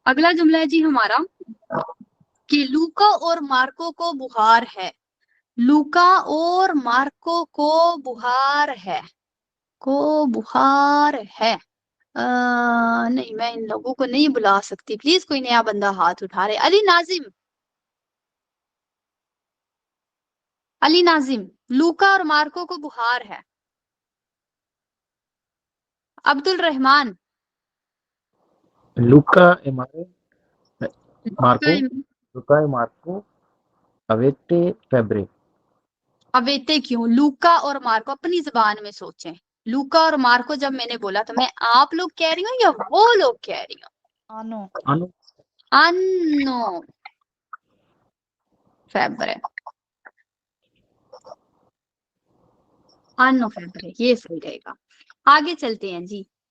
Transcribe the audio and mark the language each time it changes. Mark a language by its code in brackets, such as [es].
[hi] अगला जुमला है जी हमारा कि लूका और मार्को को बुखार है, लूका और मार्को को बुखार है, को बुखार है। नहीं, मैं इन लोगों को नहीं बुला सकती, प्लीज कोई नया बंदा हाथ उठा रहे। अली नाजिम, अली नाजिम, लूका और मार्को को बुखार है। Abdul Rahman, [it] Luca e Marco avete febbre. [hi] अवेते क्यों? लूका और मार्को, अपनी जबान में सोचें। लूका और मार्को जब मैंने बोला तो मैं आप लोग कह रही हूँ या वो लोग कह रही हूँ? [it] आनो अन्नो फेब्रे, अन्नो फेब्रे, [hi] ये सही रहेगा। आगे चलते हैं जी।